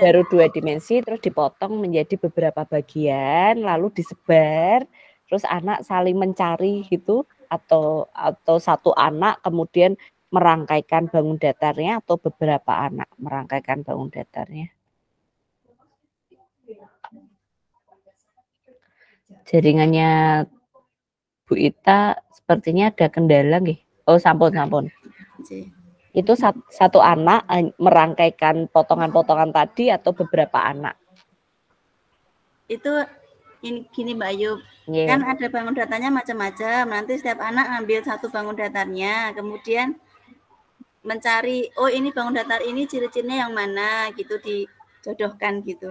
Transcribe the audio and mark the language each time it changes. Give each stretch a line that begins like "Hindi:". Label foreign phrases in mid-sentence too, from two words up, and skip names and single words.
Indonesian: Baru 2 dimensi, terus dipotong menjadi beberapa bagian, lalu disebar, terus anak saling mencari gitu, atau satu anak kemudian merangkaikan bangun datarnya atau beberapa anak merangkaikan bangun datarnya? Jaringannya Bu Ita sepertinya ada kendala nggih. Oh, sampun. Itu satu anak merangkaikan potongan-potongan tadi atau beberapa anak? Itu gini Mbak Ayu, kan ada bangun datarnya macam-macam. Nanti setiap anak ambil satu bangun datarnya, kemudian mencari, oh ini bangun datar ini ciri-cirinya yang mana gitu, dijodohkan gitu.